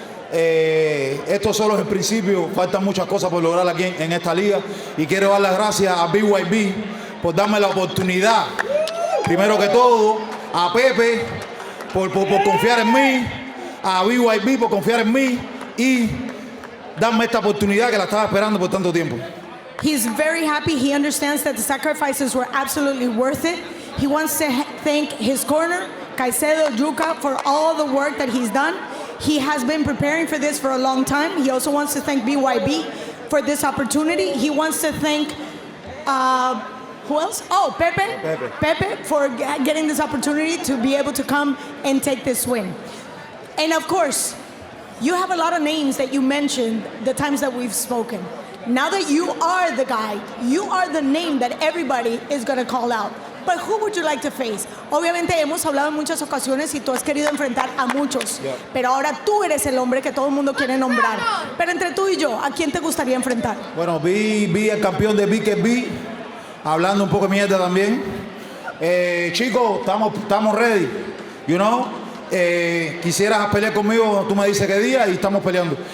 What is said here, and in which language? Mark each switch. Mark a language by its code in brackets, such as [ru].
[es] Esto solo es el principio, faltan muchas cosas por lograr aquí en esta liga y quiero dar las gracias a BYB por darme la oportunidad, primero que todo a Pepe por confiar en mí, a BYB por confiar en mí y darme esta oportunidad que la estaba esperando por tanto tiempo. [en] He's very happy. He understands that the sacrifices were absolutely worth it. He wants to thank his corner, Caicedo, Yuka, for all the work that he's done. He has been preparing for this for a long time. He also wants to thank BYB for this opportunity. He wants to thank, who else? Oh, Pepe for getting this opportunity to be able to come and take this win. And of course, you have a lot of names that you mentioned the times that we've spoken. Now that you are the guy, you are the name that everybody is going to call out. But who would you like to face? [es] Obviamente hemos hablado en muchas ocasiones y tú has querido enfrentar a muchos. Yeah. Pero ahora tú eres el hombre que todo el mundo quiere nombrar. Pero entre tú y yo, ¿a quién te gustaría enfrentar? Bueno, vi el campeón de BYB, hablando un poco de mierda también. Chicos, estamos ready. [en] You know? [es] Quisieras pelear conmigo, tú me dices qué día y estamos peleando.